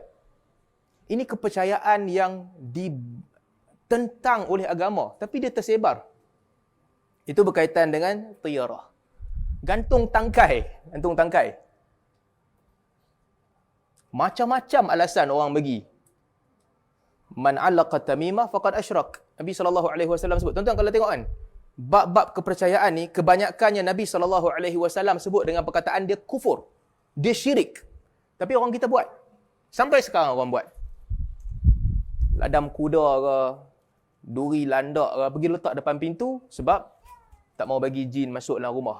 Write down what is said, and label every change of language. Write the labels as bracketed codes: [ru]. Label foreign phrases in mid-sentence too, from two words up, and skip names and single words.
[ms] Ini kepercayaan yang ditentang oleh agama. Tapi dia tersebar. Itu berkaitan dengan tiyarah. Gantung tangkai. Gantung tangkai. Macam-macam alasan orang bagi. [ar] من علق تميمة فقد أشرك. [ms] Nabi SAW sebut. Tuan-tuan kalau tengok kan, bab-bab kepercayaan ni, kebanyakannya Nabi SAW sebut dengan perkataan dia kufur. Dia syirik. Tapi orang kita buat. Sampai sekarang orang buat. Ladam kuda ke, duri landak ke, pergi letak depan pintu sebab tak mau bagi jin masuk dalam rumah.